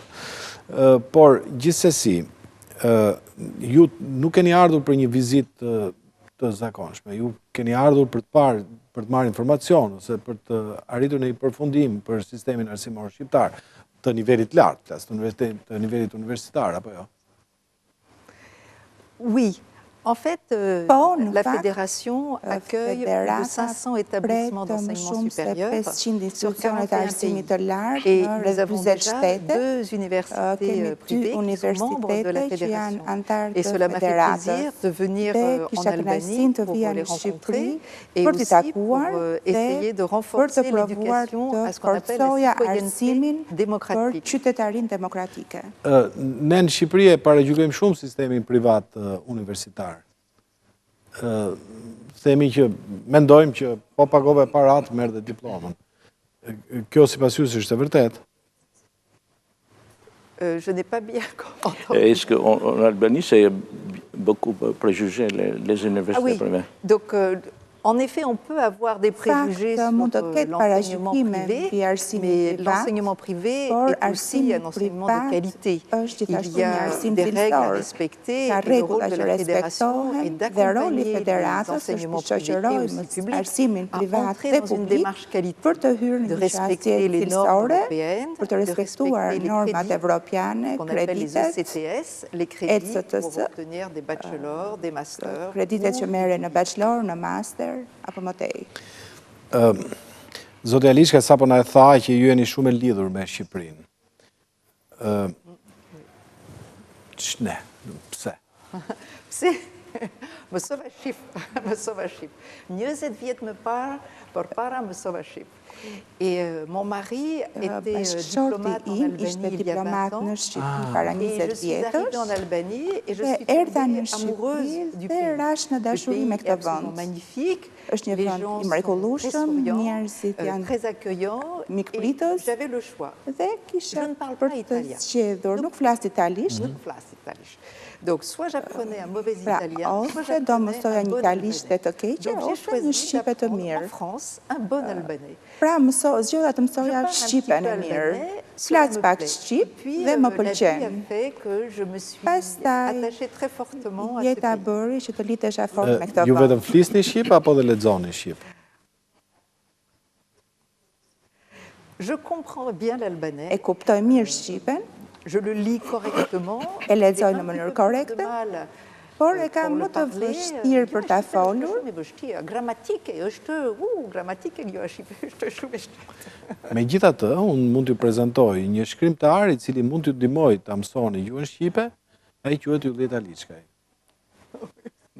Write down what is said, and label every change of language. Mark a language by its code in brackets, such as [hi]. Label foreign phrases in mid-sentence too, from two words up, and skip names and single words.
[sq] Por gjithsesi, ju nuk keni ardhur për një vizitë të zakonshme, ju keni ardhur për të marrë informacion ose për të arritur në një përfundim për sistemin arsimor shqiptar të nivelit lartë, të nivelit universitar apo jo? [fr] Oui. En fait, la fédération accueille 500 établissements d'enseignement supérieur sur 41 pays. Et nous avons déjà 2 universités privées qui sont membres de la fédération. Et cela m'a fait plaisir de venir en Albanie pour les rencontrer et aussi pour essayer de renforcer l'éducation à ce qu'on appelle la citoyenneté démocratique. [sq] Ne në Shqipëri e paragjykojmë shumë sistemin privat universitar. Themi që mendojmë që po pagove parat merr dhe diplomën. Kjo sipas jush është e vërtet? [fr] Je n'ai pas bien entendu. Est-ce qu'en Albanie, c'est beaucoup préjugé les universités privées? Donc, en effet, on peut avoir des préjugés sur l'enseignement privé, mais l'enseignement privé est aussi un enseignement de qualité. Il y a des règles à respecter et le rôle de la fédération est d'accompagner les enseignements privés et aussi publics à entrer dans une démarche qualité, de respecter les normes européennes, de respecter les crédits qu'on appelle les ECTS, les crédits pour obtenir des bachelors, des masters. [sq] Apo më tej. Zotja Liçka sapo na e tha që ju jeni shumë e lidhur me Shqipërinë. Pse? Pse? Mësova shqip, mësova shqip. 20 vjet më parë, përpara mësova shqip. [fr] Et mon mari était diplomate en Albanie il y a 20 ans. Et je suis arrivée en Albanie et je suis tombée amoureuse du pays. Le pays est absolument magnifique. Les gens sont très souriants, très accueillants. Et j'avais le choix. Je ne parle pas italien. [sq] Nuk flas italisht. [fr] Donc, soit j'apprenais un mauvais italien, soit j'apprenais un bon albanais. Donc, j'ai choisi d'apprendre en France un bon albanais. [sq] Pra zgjoda të mësoja shqipen e mirë, flas pak shqip dhe më pëlqen. Pastaj jeta bëri që të litesha fort me këtë Ju vetëm flisni shqip apo dhe lexoni shqip? [fr] Je comprends bien l'albanais. [sq] E kuptoj mirë shqipen. [fr] Je le lis correctement. [sq] E lexoj në mënyrë korrekte. Por e kam më të vështirë për ta folur. Gramatike është, gramatike jo është shumë e shtirë. Megjithatë, unë mund t'ju prezantoj një shkrimtar i cili mund t'ju ndihmoj ta mësoni gjuhën shqipe, ai quhet Yllia Taliçkaj.